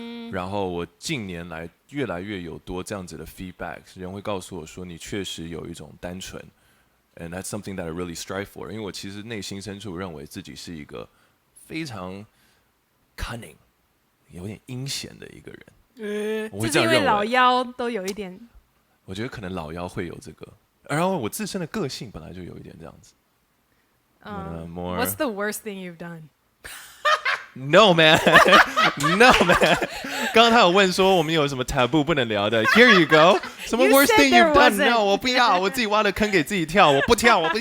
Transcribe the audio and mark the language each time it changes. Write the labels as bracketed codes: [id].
[zh] 然后我近年来越来越有多这样子的 feedback， 人会告诉我说你确实有一种单纯 ， [en] and that's something that I really strive for。 [zh] 因为我其实内心深处认为自己是一个非常 cunning， 有点阴险的一个人。我会这样认为。就是因为老幺都有一点。我觉得可能老幺会有这个，然后我自身的个性本来就有一点这样子。 [en] What's the worst thing you've done? No man, no man。 [zh] 刚刚他有问说我们有什么 taboo 不能聊的 ， [en] Here you go。 [zh] 什么 [en] worst thing you've done? No， [zh] 我不要，我自己挖的坑给自己跳，我不跳。